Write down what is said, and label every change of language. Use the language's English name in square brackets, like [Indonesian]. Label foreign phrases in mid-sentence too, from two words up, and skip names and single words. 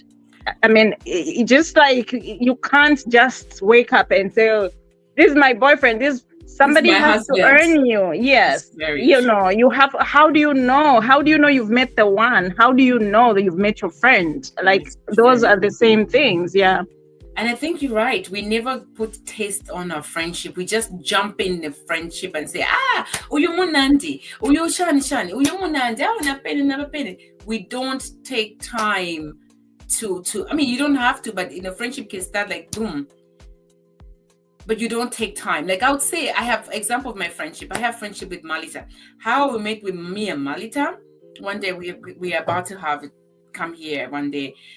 [English] I mean, just like you can't just wake up and say, oh, this is my boyfriend, somebody has to earn you. Yes. You know, you have, how do you know you've met the one? How do you know that you've met your friend? Like those are the same things. Yeah. And I think you're right. We never put taste on our friendship. We just jump in the friendship and say, [Bemba] uyu munandi, uyu shani, uyu munandi, [English] we don't take time to, I mean, you don't have to, but in a friendship can start like boom. But you don't take time. Like I would say, I have example of my friendship. I have friendship with Malita. How we met with me and Malita. One day we are about to have it come here one day.